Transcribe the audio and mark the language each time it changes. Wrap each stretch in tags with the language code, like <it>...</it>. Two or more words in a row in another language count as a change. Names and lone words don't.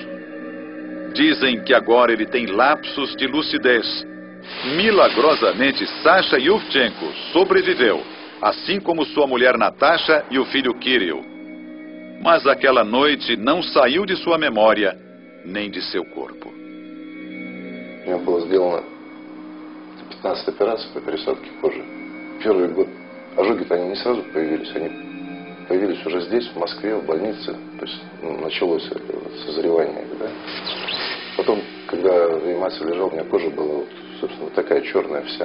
<pt>Dizem que agora ele tem lapsos de lucidez. Milagrosamente, Sasha Yuvchenko sobreviveu, assim como sua mulher Natasha e o filho Kirill. Mas aquela noite não saiu de sua memória, nem de seu corpo.</pt> <ru>У меня было сделано 15 операций по пересадке кожи. Первый год ожоги-то они не сразу появились, они появились уже здесь, в Москве, в больнице. То есть началось созревание. Да? Потом, когда в реанимации лежал, у меня кожа была, вот, собственно, такая черная вся.</ru>